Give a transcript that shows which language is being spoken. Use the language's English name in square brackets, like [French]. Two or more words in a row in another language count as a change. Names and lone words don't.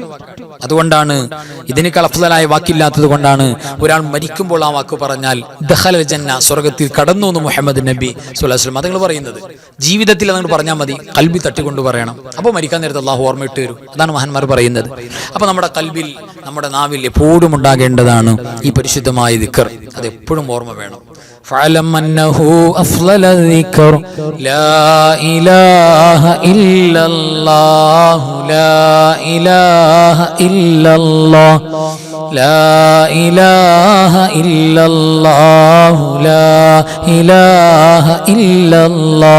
[Malayalam] അതുകൊണ്ടാണ് ഇതിനേക്കാൾ അഫ്ളലായ വാക്കില്ലാത്തത് കൊണ്ടാണ് ഒരാൾ മരിക്കുമ്പോൾ ആ വാക്ക് പറഞ്ഞാൽ [Arabic] دخل الجنة, [Malayalam] സ്വർഗത്തിൽ കടന്നു എന്ന് മുഹമ്മദ് നബി [Arabic] صلى الله عليه وسلم [Malayalam] അതുങ്ങൾ പറയുന്നത്. ജീവിതത്തിൽ അതങ്ങോട്ട് പറഞ്ഞാൽ മതി, കൽബിൽ തട്ടിക്കൊണ്ട് പറയണം. അപ്പോൾ മരിക്കാൻ നേരത്തെ അള്ളാഹു ഓർമ്മയിട്ട് വരും. അതാണ് മഹാന്മാർ പറയുന്നത്. അപ്പോൾ നമ്മുടെ കൽബിൽ, നമ്മുടെ നാവിൽ എപ്പോഴും ഉണ്ടാകേണ്ടതാണ് ഈ പരിശുദ്ധമായ ദിക്ർ. അത് എപ്പോഴും ഓർമ്മ വേണം. [Arabic] فاعلم أنه أفضل الذكر لا إله إلا الله. لا إله إلا الله. لا إله إلا الله. لا إله إلا الله.